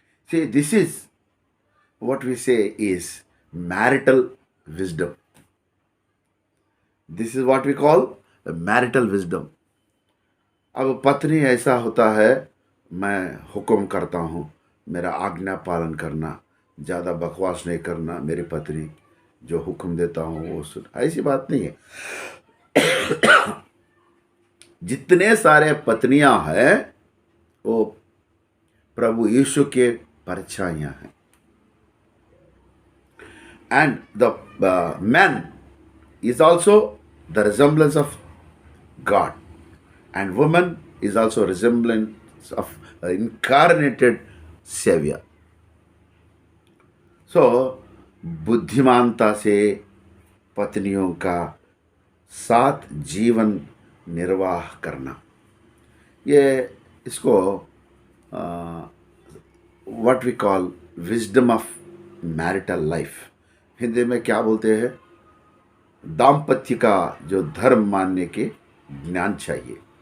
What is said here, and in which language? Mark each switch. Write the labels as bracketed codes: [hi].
[en] See, this is what we say is marital wisdom. This is what we call marital wisdom. [hi] अब पत्नी ऐसा होता है, मैं हुक्म करता हूँ, मेरा आज्ञा पालन करना, ज़्यादा बकवास नहीं करना, मेरी पत्नी जो हुक्म देता हूँ वो सुन। ऐसी बात नहीं है। जितने सारे पत्नियां हैं वो प्रभु यीशु के परछाइयां हैं। [en] And the man is also the resemblance of God, and woman is also resemblance of incarnated Savior. [hi] So बुद्धिमानता से पत्नियों का साथ जीवन निर्वाह करना, ये इसको [en] what we call wisdom of marital life, [hi] Hindi में क्या बोलते हैं, दाम्पत्य का जो धर्म मानने के ज्ञान चाहिए।